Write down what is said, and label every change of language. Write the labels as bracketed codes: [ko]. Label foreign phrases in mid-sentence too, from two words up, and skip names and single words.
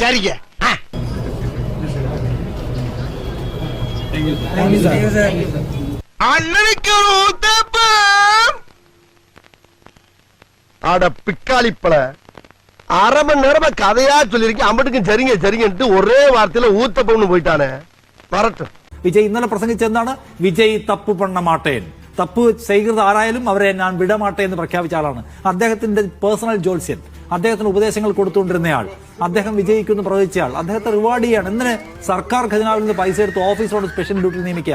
[ta] சரிங்க. அண்ணனுக்கு ஊத்தப்பம். அட பிக்காளிப்பழ, அரை மணி நேரமா கதையா சொல்லிருக்கேன். அம்பட்டுக்கும் சரிங்க சரிங்கன்ட்டு ஒரே வார்த்தையில ஊத்தப்பம்னு போயிட்டானே. வரட்டும். [ml] വിജയ് ഇന്നലെ പ്രസംഗിച്ചെന്താണ്? വിജയ് [ta] தப்பு பண்ண மாட்டேன், [ml] തപ്പ് ചെയ്യുന്നത് ആരായാലും അവരെ ഞാൻ വിടമാട്ടെ എന്ന് പ്രഖ്യാപിച്ച ആളാണ്. അദ്ദേഹത്തിന്റെ പേഴ്സണൽ ജോത്സ്യൻ, അദ്ദേഹത്തിന് ഉപദേശങ്ങൾ കൊടുത്തുകൊണ്ടിരുന്നയാൾ, അദ്ദേഹം വിജയിക്കുമെന്ന് പ്രവചിച്ചയാൾ, അദ്ദേഹത്തെ റിവാർഡ് ചെയ്യാണ്. എന്തിന് സർക്കാർ ഖജനാവിൽ നിന്ന് പൈസ എടുത്ത് ഓഫീസറോട് സ്പെഷ്യൽ ഡ്യൂട്ടി നിയമിക്കുക?